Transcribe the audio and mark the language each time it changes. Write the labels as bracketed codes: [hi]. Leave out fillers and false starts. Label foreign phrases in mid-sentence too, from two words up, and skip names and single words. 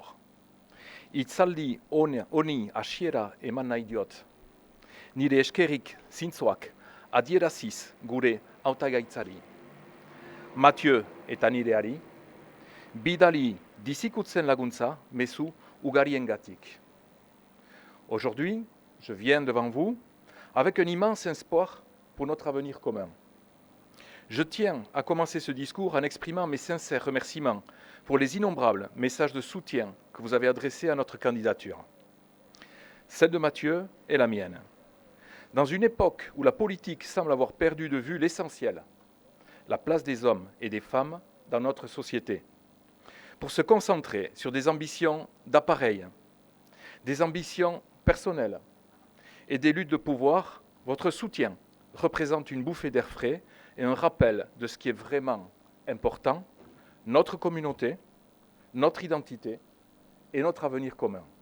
[eu] Hitzaldi honi hasiera eman nahi diot. Nire eskerrik zintzoak adieraziz gure hautagaitzari. Mathieu eta nireari, bidali dizikutzen laguntza mezu ugariengatik. [fr] Aujourd'hui, je viens devant vous avec un immense espoir pour notre avenir commun. Je tiens à commencer ce discours en exprimant mes sincères remerciements pour les innombrables messages de soutien que vous avez adressés à notre candidature. Celle de Mathieu est la mienne. Dans une époque où la politique semble avoir perdu de vue l'essentiel, la place des hommes et des femmes dans notre société, pour se concentrer sur des ambitions d'appareil, des ambitions personnelles et des luttes de pouvoir, votre soutien représente une bouffée d'air frais et un rappel de ce qui est vraiment important, notre communauté, notre identité et notre avenir commun.